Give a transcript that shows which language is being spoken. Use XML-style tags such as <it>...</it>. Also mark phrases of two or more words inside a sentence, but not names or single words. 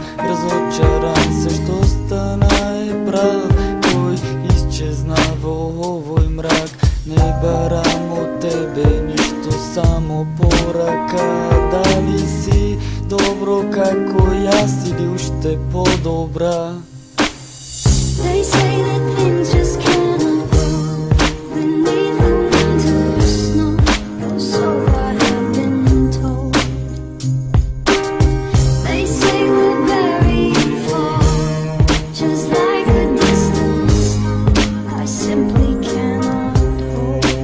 <mk>Разочаран се што стана е прав, кој изчезна во овој мрак. Не барам од тебе ништо, само порака. Дали си добро како јас или уште подобра?</mk> <en>They say that things just cannot grow beneath the winter snow, or so I have been told. They say we're very far, just like a distant star I simply cannot hold.</en>